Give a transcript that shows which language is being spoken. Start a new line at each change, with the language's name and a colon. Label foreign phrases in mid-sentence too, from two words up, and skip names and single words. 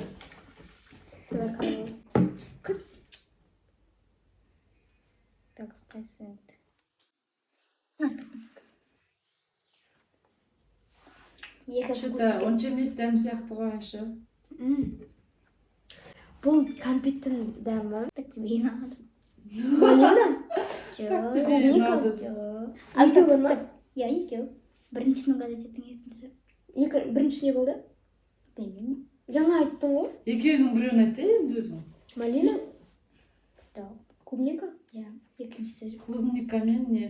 Kazakh: Давай қарауға. Так, қайсы. Что-то онша емес дәм сияқты ғой, Айша. Бұл кәмпиттің дәмі.
Russian: Так тебе и надо. Малина? Как тебе и надо?
Kazakh: Екеуі. Я екеу. Біріншісін угадать еттің екіншісі. Бірінші не болды? Білмеймін. Жаңа айттың ғой. Екеуінің біреуін айтса енді өзің. Малина? Да. Клубника? Иә, екіншісі. Клубника мен не?